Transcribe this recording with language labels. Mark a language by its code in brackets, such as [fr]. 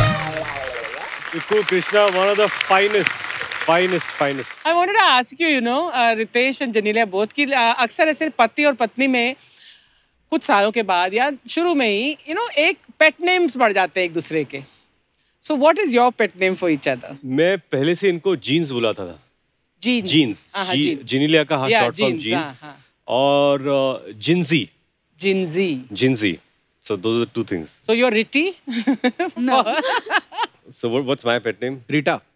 [en] Krishna, one of the finest. I wanted to ask you, Ritesh and Janelia both [hi] कि अक्सर ऐसे पति और पत्नी में कुछ सालों के बाद या शुरू में ही एक पेट नेम्स बढ़ जाते हैं एक दूसरे के. [en] So what is your pet name for each other? [hi] मैं पहले से इनको जीन्स बुलाता था. जीन्स. जिनीलिया का शॉर्ट फॉर्म जीन्स. और [en] जिंजी. So those are two things. So you're Ritti? No. So what's my pet name? Rita.